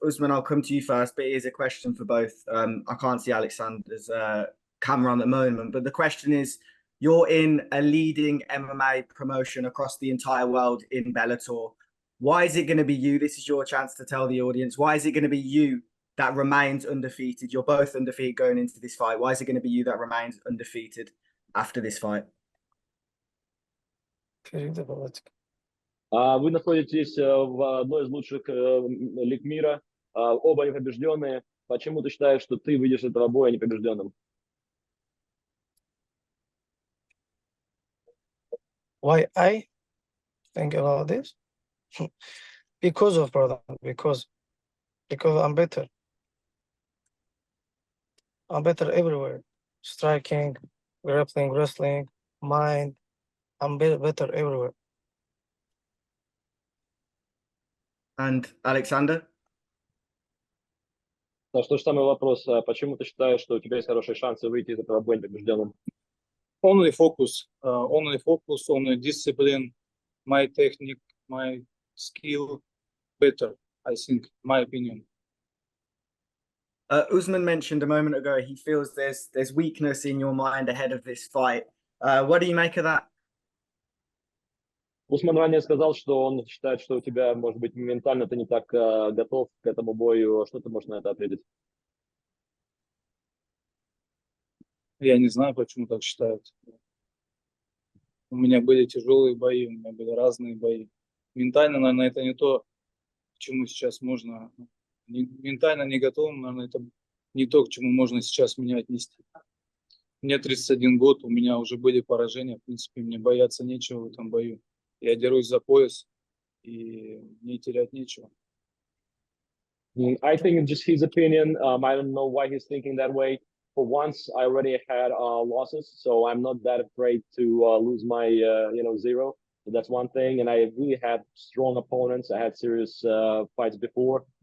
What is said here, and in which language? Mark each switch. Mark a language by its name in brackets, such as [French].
[English] Usman, I'll come to you first, but it is a question for both. I can't see Alexander's camera on the moment, but the question is, you're in a leading MMA promotion across the entire world in Bellator. Why is it going to be you? This is your chance to tell the audience. Why is it going to be you that remains undefeated? You're both undefeated going into this fight. Why is it going to be you that remains undefeated after this fight? [Russian] Вы находитесь в одной из лучших лиг мира, оба непобежденные. Почему ты считаешь, что ты выйдешь из этого боя непобежденным? [English] Why I think about this? Because of brother, because I'm better. I'm better everywhere. Striking, grappling, wrestling, mind. I'm better everywhere. And Alexander? [Russian] Тот же самый вопрос. Почему ты считаешь, что у тебя есть хорошие шансы выйти из этого боя непобежденным? [English] Only focus on the discipline, my technique, my skill better, I think, my opinion. Usman mentioned a moment ago he feels there's weakness in your mind ahead of this fight. What do you make of that? [Russian] Усман ранее сказал, что он считает, что у тебя, может быть, ментально ты не так готов к этому бою. Что ты можешь на это ответить? Я не знаю, почему так считают. У меня были тяжелые бои, у меня были разные бои. Ментально, наверное, это не то, к чему сейчас можно... Ментально не готов, наверное, это не то, к чему можно сейчас меня отнести. Мне 31 год, у меня уже были поражения, в принципе, мне бояться нечего в этом бою. Я дерусь за пояс, и мне терять нечего. [English] I think it's just his opinion. I don't know why he's thinking that way. For once, I already had losses, so I'm not that afraid to lose my, zero. So that's one thing. And I really had strong opponents. I had serious fights before.